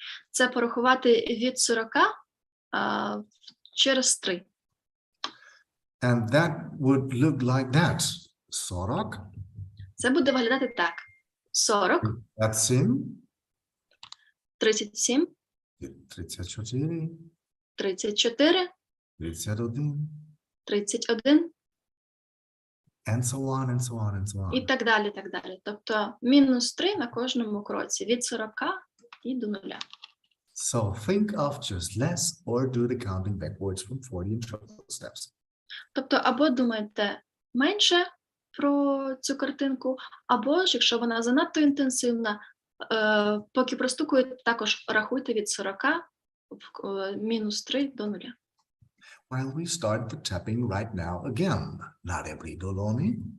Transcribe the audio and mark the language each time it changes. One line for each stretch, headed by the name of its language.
Ukrainian: Це порахувати від 40 через 3.
English: And that would look like that. 40,
Ukrainian: Це буде виглядати так. 40,
English: that's 7, 37, 34, 34, 31, 31 and so on, and so on, and so on.
Ukrainian: і так далі, так далі. Тобто мінус 3 на кожному кроці, від 40 і до 0.
English: So think of just less or do the counting backwards from 40 in triple steps.
Ukrainian: Тобто або думаєте менше про цю картинку, або ж, якщо вона занадто інтенсивна, поки простукуєте, також рахуйте від 40 в мінус 3 до 0.
English: While we start the tapping right now again.
Ukrainian: На ребрі долоні.